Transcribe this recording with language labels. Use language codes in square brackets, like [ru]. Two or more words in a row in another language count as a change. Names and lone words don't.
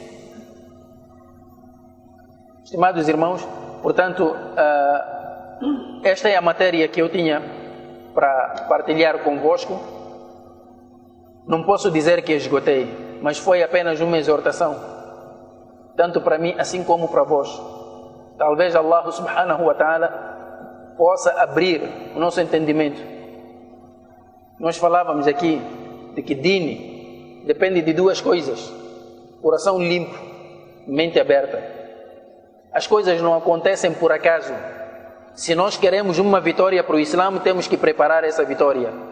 [pt] Estimados irmãos, portanto, esta é a matéria que eu tinha para partilhar convosco. Não posso dizer que esgotei, mas foi apenas uma exortação, tanto para mim assim como para vós. Talvez Allah [ar] سبحانه وتعالى [pt] possa abrir o nosso entendimento. Nós falávamos aqui de que dini depende de duas coisas: coração limpo, mente aberta. As coisas não acontecem por acaso. Se nós queremos uma vitória para o Islã, temos que preparar essa vitória.